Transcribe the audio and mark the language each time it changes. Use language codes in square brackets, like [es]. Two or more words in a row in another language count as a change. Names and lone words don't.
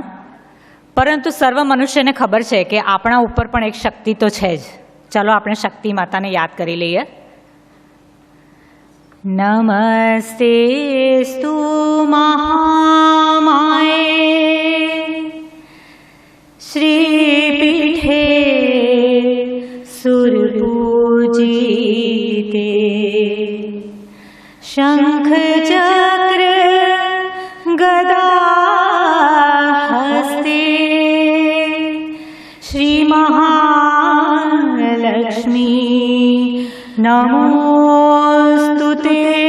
[gu] પરંતુ સર્વ મનુષ્યને ખબર છે કે આપણા ઉપર પણ એક શક્તિ તો છે જ. ચાલો આપણે શક્તિ માતાને યાદ કરી લઈએ. [sa] नमस्ते स्तु महामाये श्रीपीठे सुरपूजिते शंख चक्र गदा हस्ते श्री महालक्ष्मी नमोस्तुते